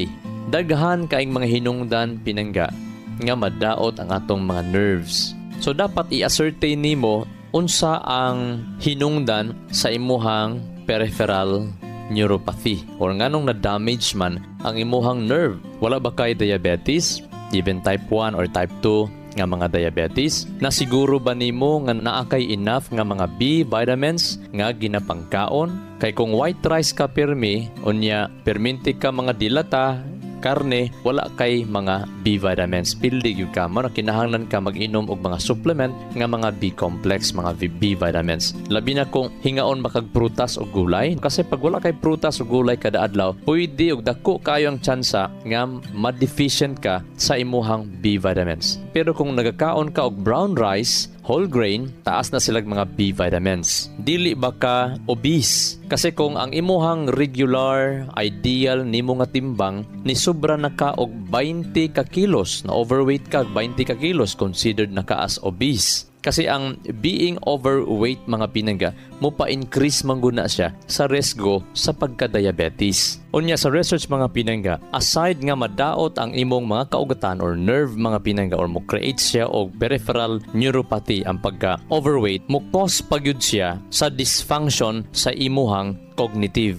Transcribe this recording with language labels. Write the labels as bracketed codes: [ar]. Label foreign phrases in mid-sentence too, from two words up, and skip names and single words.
[ceb] Daghan kaing mga hinungdan pinangga nga madaot ang atong mga nerves. So dapat i-ascertain nimo unsa ang hinungdan sa imuhang [en] peripheral neuropathy [ceb] or nganong na-damage man ang imuhang nerve. Wala ba kay diabetes, [en] even type 1 or type 2 [ceb] nga mga [en] diabetes? [ceb] Na siguro ba nimo nga naakay enough nga mga [en] B vitamins [ceb] nga ginapangkaon? Kay kung [en] white rice [ceb] ka pirmi, unya perminti ka mga dilata, karne, wala kay mga [en] B vitamins. [ceb] Pildi gyud ka mo na kinahanglan ka mag-inom og mga supplement nga mga [en] B complex, [ceb] mga [en] B vitamins. [ceb] Labi na kung hingaon makag prutas o gulay, kasi pag wala kay prutas o gulay kada adlaw, pwede og dako kayo ang tsansa nga ma-deficient ka sa imuhang [en] B vitamins. [ceb] Pero kung nagakaon ka og [en] brown rice, whole grain, [ceb] taas na silag mga [en] B vitamins. [ceb] Dili ba ka obese? Kasi kung ang imuhang regular, ideal nimo nga timbang ni sobra na ka og 20 ka kilos, na overweight ka 20 ka kilos, considered na ka as obese. Kasi ang [en] being overweight [ceb] mga pinangga, mo pa-increase mangguna siya sa riesgo sa pagka-diabetes. Unya sa research mga pinangga, aside nga madaot ang imong mga kaugatan or nerve mga pinangga or mo create siya og [en] peripheral neuropathy [ceb] ang pagka-overweight, mo cause pagyud siya sa dysfunction sa imuhang cognitive.